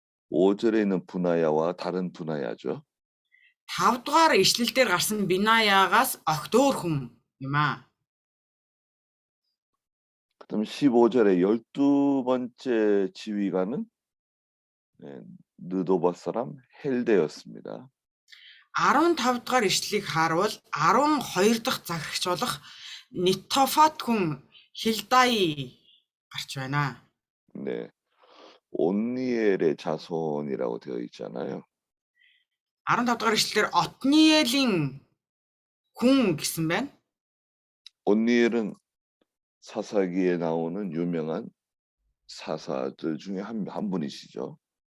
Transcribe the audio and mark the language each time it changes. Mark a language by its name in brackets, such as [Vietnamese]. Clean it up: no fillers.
[Korean] 5절에 있는 분하야와 다른 분하야죠. [Mongolian] 5 дугаар ишлэл дээр гарсан Бинаягаас огт өөр хүн юм аа. [Korean] 그다음 15절에 12번째 지휘관은 느도바 사람 헬데였습니다. [Mongolian] 15 дугаар ишлэлийг харуул 12 дахь захирагч болох Нитофат хүн Хилдай гарч байна. [Korean] 네. 온니엘의 자손이라고 되어 있잖아요. [Mongolian] 15 дугаар ишлэлээр Отниелийн хүн гэсэн байна. [Korean] 온니엘은 사사기에 나오는 유명한 사사들 중에 한 분이시죠.